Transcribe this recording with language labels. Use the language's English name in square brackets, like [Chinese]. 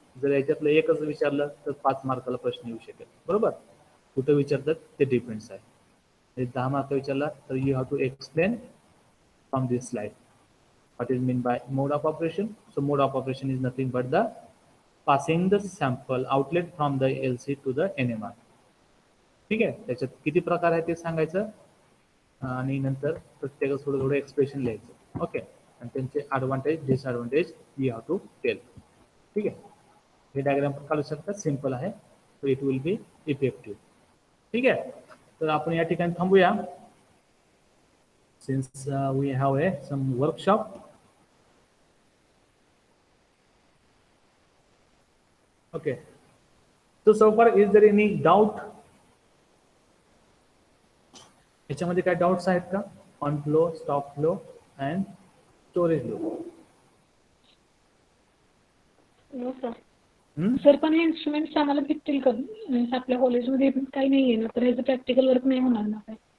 [Marathi] जर याच्यातलं एकच विचारलं तर 5 मार्काला प्रश्न येऊ शकेल. बरोबर. कुठं विचारतात ते डिपेंड्स आहे. 10 मार्क विचारला तर [English] You have to explain from this slide what is meant by mode of operation. So mode of operation is nothing but the passing the sample outlet from the LC to the NMR. [Marathi] ठीक आहे. त्याच्यात किती प्रकार आहे ते सांगायचं आणि नंतर प्रत्येक थोडं थोडं एक्सप्रेशन लिहायचं. ओके. आणि त्यांचे advantage disadvantage [English] You have to tell. [Marathi] ठीक आहे. हे डायग्राम पण काढू शकतात, सिम्पल आहे. [English] So it will be effective. [Marathi] ठीक आहे. तर आपण या ठिकाणी थांबूया. [English] Since we have some workshop. Okay. So far is there any doubt? [Marathi] याच्यामध्ये काय डाउट्स आहेत का? [English] On flow, stop flow and storage लो. [Marathi] Sir पण हे इन्स्ट्रुमेंट्स आम्हाला भेटतील का? आपल्या कॉलेजमध्ये काही नाही आहे ना, तर ह्याचं प्रॅक्टिकल वर्क नाही होणार ना काय?